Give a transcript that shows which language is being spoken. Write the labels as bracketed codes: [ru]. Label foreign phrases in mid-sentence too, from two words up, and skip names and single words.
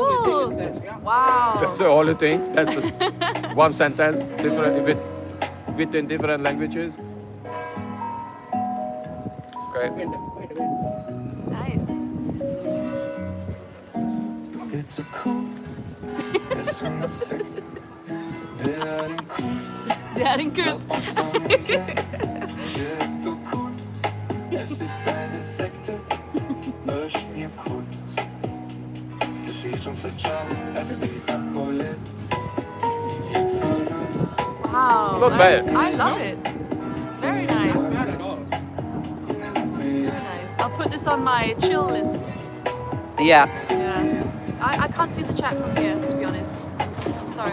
[en] only thing it says, yeah. Wow. That's the only thing. That's the one sentence, different within different languages. Okay. Wait a minute. Nice. It's a cult. [es] Es una sekte. [sv] Det en kult. [da] Det er en kult. [sv] Jättekult. [de] Es ist eine Sekte. Öschnje kult. Geschieht schon seit Jahren. Es ist ein Projekt. [en] Wow. Not bad. I love it. It's very nice. Not at all. Very nice. I'll put this on my chill list. Yeah. Yeah. I can't see the chat from here, to be honest. I'm sorry.